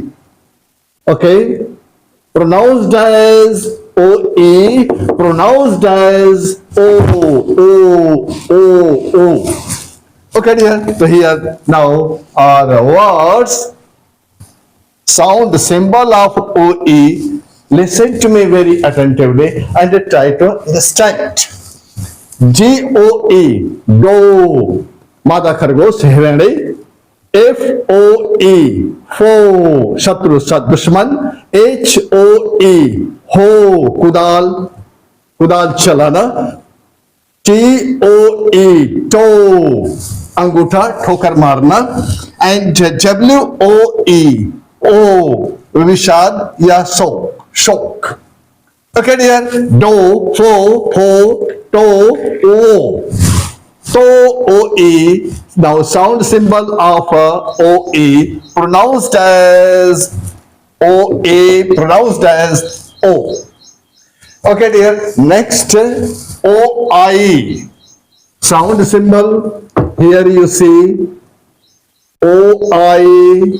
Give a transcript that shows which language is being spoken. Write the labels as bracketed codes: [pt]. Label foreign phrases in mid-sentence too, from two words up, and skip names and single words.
[en] Okay, pronounced as O, E, pronounced as O. Okay, dear. So here now are words, sound symbol of O, E. Listen to me very attentively and try to understand. G, O, E, go. [hi] मादा खरगोश हिरनी. [en] F, O, E, fo. [hi] शत्रु, सत, दुश्मन. [en] H, O, E, ho. [hi] कुदाल, कुदाल चलाना. [en] T, O, E, toe. [hi] Angutha, ठोकर मारना. [en] And W, O, E, O. [hi] Vishad या शोक. [en] Okay, dear. Do, fo, ho, to, o. To, O, E. Now sound symbol of O, E, pronounced as O, E, pronounced as O. Okay, dear. Next, O, I. Sound symbol. Here you see O, I.